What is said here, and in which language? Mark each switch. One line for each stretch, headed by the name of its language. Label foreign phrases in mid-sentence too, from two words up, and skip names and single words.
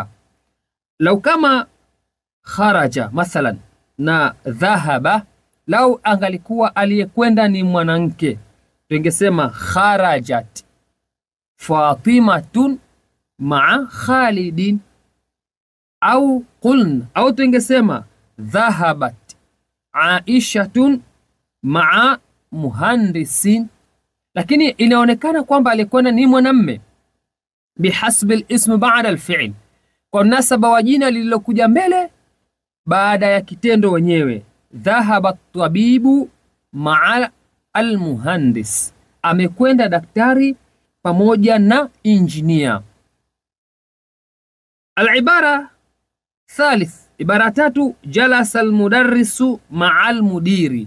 Swahili: Lau kama
Arabic: خرج مثلا
Swahili: na dhahaba, lau angalikuwa aliyekwenda ni mwanamke, tungesema
Arabic: خرجت فاطمة مع خالد,
Swahili: au tungesema
Arabic: ذهبت عائشة مع مهندس.
Swahili: Lakini inaonekana kwamba alikwenda ni mwanamme
Arabic: بحسب الاسم بعد الفعل,
Swahili: kwa nasaba wa jina lililokuja mbele baada ya kitendo wenyewe.
Arabic: ذهب طبيب مع المهندس,
Swahili: amekwenda daktari pamoja na injinia.
Arabic: العبارة ثالث,
Swahili: ibara tatu,
Arabic: جلس المدرس مع المدير.